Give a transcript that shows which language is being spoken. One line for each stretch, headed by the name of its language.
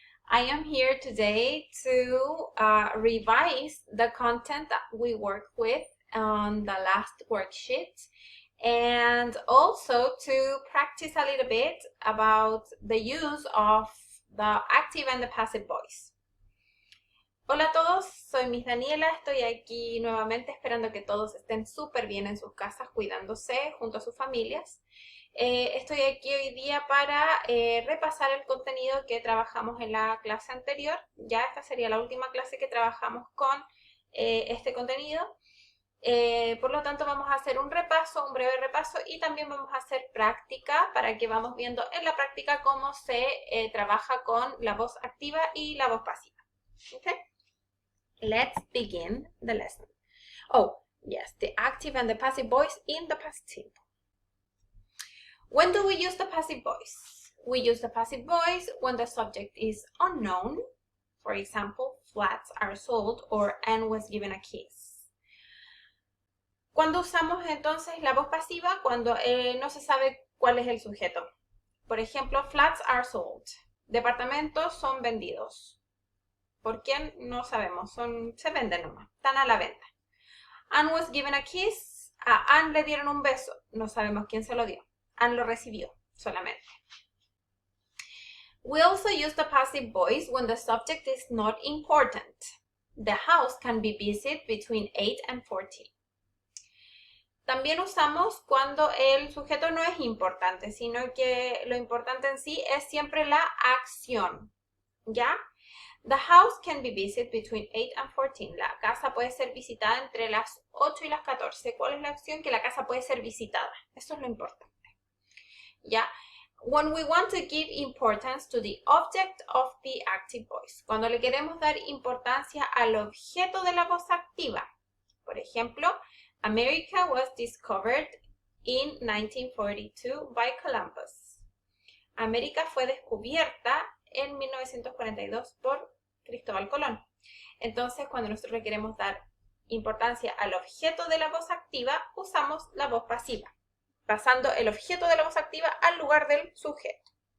English: I am here today to revise the content that we worked with on the last worksheet and also to practice a little bit about the use of the active and the passive voice.
Spanish: Hola a todos, soy Miss Daniela, estoy aquí nuevamente esperando que todos estén súper bien en sus casas, cuidándose junto a sus familias. Estoy aquí hoy día para repasar el contenido que trabajamos en la clase anterior. Ya esta sería la última clase que trabajamos con este contenido. Por lo tanto, vamos a hacer un repaso, un breve repaso y también vamos a hacer práctica para que vamos viendo en la práctica cómo se trabaja con la voz activa y la voz pasiva.
English: ¿Okay? Let's begin the lesson. Oh, yes, the active and the passive voice in the past simple. When do we use the passive voice? We use the passive voice when the subject is unknown. For example, flats are sold or Anne was given a kiss.
Spanish: ¿Cuándo usamos entonces la voz pasiva? Cuando no se sabe cuál es el sujeto. Por ejemplo,
English: flats are sold.
Spanish: Departamentos son vendidos. ¿Por quién? No sabemos, se venden nomás, están a la venta.
English: Anne was given a kiss,
Spanish: a Anne le dieron un beso, no sabemos quién se lo dio. Anne lo recibió solamente.
English: We also use the passive voice when the subject is not important. The house can be visited between 8 and 14.
Spanish: También usamos cuando el sujeto no es importante, sino que lo importante en sí es siempre la acción, ¿ya?
English: The house can be visited between 8 and 14.
Spanish: La casa puede ser visitada entre las 8 y las 14. ¿Cuál es la opción? Que la casa puede ser visitada. Eso es lo importante. ¿Ya?
English: When we want to give importance to the object of the active voice.
Spanish: Cuando le queremos dar importancia al objeto de la voz activa. Por ejemplo,
English: America was discovered in 1942 by Columbus.
Spanish: América fue descubierta en 1942 por Cristóbal Colón. Entonces, cuando nosotros le queremos dar importancia al objeto de la voz activa, usamos la voz pasiva, pasando el objeto de la voz activa al lugar del sujeto.